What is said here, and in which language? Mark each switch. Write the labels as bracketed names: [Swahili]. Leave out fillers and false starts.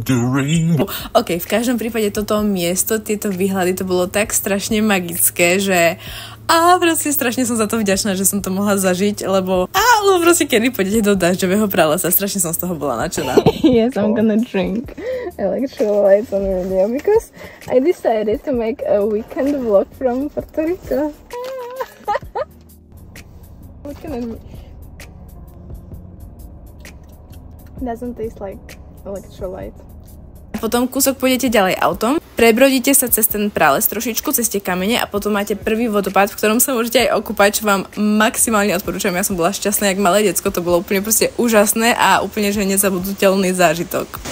[Slovak] OK, v každom prípade toto miesto, tieto výhľady, to bolo tak strašne magické, že a proste strašne som za to vďačná, že som to mohla zažiť, lebo proste kedy pôjdete do dažďového pralesa, strašne som z toho bola nadšená. [English] Yes, I'm gonna drink electrolytes on video because I decided to make a weekend vlog from Puerto Rico. What can I do? Doesn't taste like electrolyte. [Slovak] Potom kúsok pôjdete ďalej autom, prebrodíte sa cez ten prales trošičku, cez tie kamene a potom máte prvý vodopád, v ktorom sa môžete aj okúpať, čo vám maximálne odporúčam. Ja som bola šťastná jak malé decko, to bolo úplne proste úžasné a úplne že nezabudnutelný zážitok.